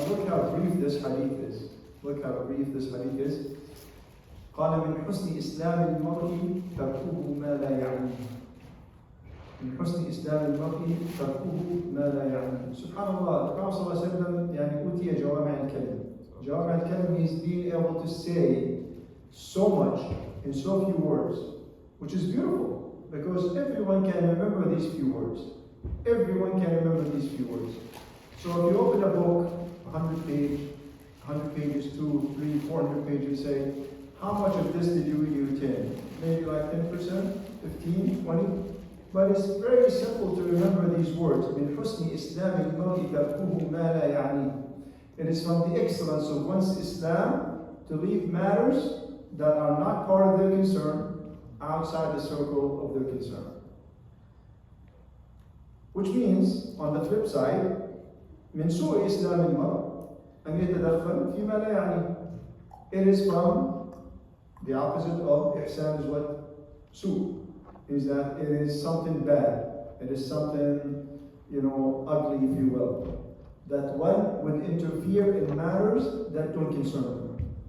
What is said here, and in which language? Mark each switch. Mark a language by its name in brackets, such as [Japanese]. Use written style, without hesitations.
[English] Look how brief this hadith is. Look how brief this hadith is. [Arabic] قال من حسن إسلام المرء تركه ما لا يعنيه. من حسن إسلام المرء تركه ما لا يعنيه. [English] Subhanallah, the Prophet [Arabic] صلى الله عليه وسلم يعني أوتي جوامع الكلم. [English] جوامع الكلم means being able to say so much in so few words, which is beautiful because everyone can remember these few words. Everyone can remember these few words. So if you open a book, 100 pages, 200, 300, 400 pages, say, how much of this did you really retain? Maybe like 10%, 15, 20? But it's very simple to remember these words. [Arabic] من حسن إسلام المرء تركه ما لا يعنيه. [English] It is from the excellence of one's Islam to leave matters that are not part of their concern outside the circle of their concern. Which means, on the flip side, [Arabic] من سوء إسلام المرء أن يتدخل فيما لا يعنيه. [English] It is from the opposite of ihsan is what? Su. Is that it is something bad. It is something, ugly, if you will. That one would interfere in matters that don't concern them.